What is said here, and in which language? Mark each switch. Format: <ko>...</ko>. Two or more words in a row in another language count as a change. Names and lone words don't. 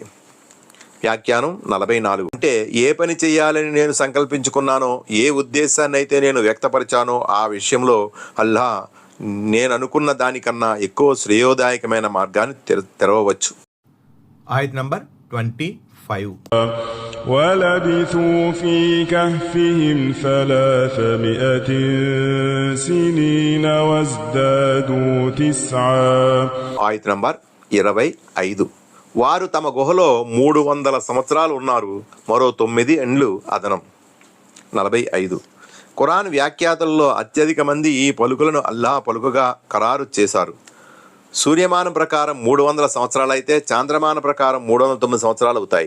<te>వ్యాఖ్యానం 44. అంటే ఏ పని చేయాలని నేను సంకల్పించుకున్నానో ఏ ఉద్దేశాన్ని అయితే నేను వ్యక్తపరిచానో ఆ విషయంలో అల్లా నేను అనుకున్న దానికన్నా ఎక్కువ శ్రేయోదాయకమైన మార్గాన్ని తెరవవచ్చు. ఆయత్ నంబర్ 25.</te> <ar>ولبثوا في كهفهم 300 سنين وازدادوا 9.</ar> <te>ఆయత్ నంబర్ 25. వారు తమ గుహలో 300 సంవత్సరాలు ఉన్నారు, మరో 9 ఏండ్లు అదనం. 45. ఖురాన్ వ్యాఖ్యాతల్లో అత్యధిక మంది ఈ పలుకులను అల్లాహ్ పలుకుగా ఖరారు చేశారు. సూర్యమానం ప్రకారం 300 సంవత్సరాలు అయితే చాంద్రమాన ప్రకారం 309 సంవత్సరాలు అవుతాయి.</te>